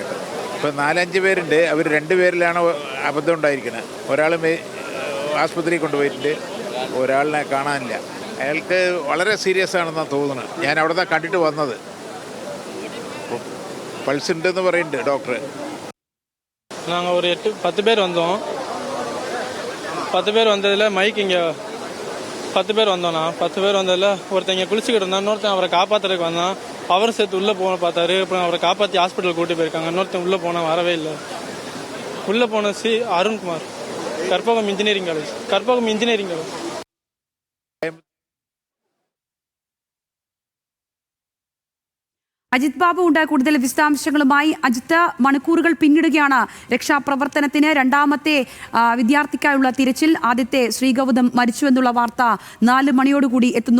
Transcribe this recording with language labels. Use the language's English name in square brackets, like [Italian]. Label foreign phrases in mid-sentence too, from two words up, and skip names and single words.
[Malayalam] ഇപ്പോൾ 4-5 പേരുണ്ട്. അവർ 2 പേരിലാണ് അബദ്ധം ഉണ്ടായിരിക്കുന്നത്. ഒരാൾ ആസ്പത്രിയിൽ കൊണ്ടുപോയിട്ടുണ്ട്, ഒരാളിനെ കാണാനില്ല. അയാൾക്ക് വളരെ സീരിയസ് ആണെന്നാണ് തോന്നുന്നത്. ഞാൻ അവിടെ നിന്ന് കണ്ടിട്ട് വന്നത്. പൾസ് ഉണ്ടെന്ന് പറയുന്നുണ്ട് ഡോക്ടർ. [Tamil] நாங்கள் ஒரு 10 பேர் வந்தோம். 10 பேர் வந்ததில் மைக் இங்கே 10 பேர் வந்தோண்ணா. 10 பேர் வந்ததில் ஒருத்தன் இங்கே குளிச்சுக்கிட்டு இருந்தான். இன்னொருத்தன் அவரை காப்பாற்றுறதுக்கு வந்தான். அவரும் சேர்த்து உள்ளே போன பார்த்தாரு. அப்புறம் அவரை காப்பாற்றி ஹாஸ்பிட்டல் கூட்டி போயிருக்காங்க. இன்னொருத்தன் உள்ளே போனால் வரவே இல்லை. உள்ளே போன அருண்குமார், கற்பகம் இன்ஜினியரிங் காலேஜ். [Malayalam] അജിത് ബാബു ഉണ്ട് കൂടുതൽ വിശദാംശങ്ങളുമായി. അജിത്ത്, മണിക്കൂറുകൾ പിന്നിടുകയാണ് രക്ഷാപ്രവർത്തനത്തിന്. രണ്ടാമത്തെ വിദ്യാർത്ഥിക്കായുള്ള തിരച്ചിൽ. ആദ്യത്തെ ശ്രീഗൗതം മരിച്ചു എന്നുള്ള വാർത്ത 4 മണിയോടുകൂടി എത്തുന്നു.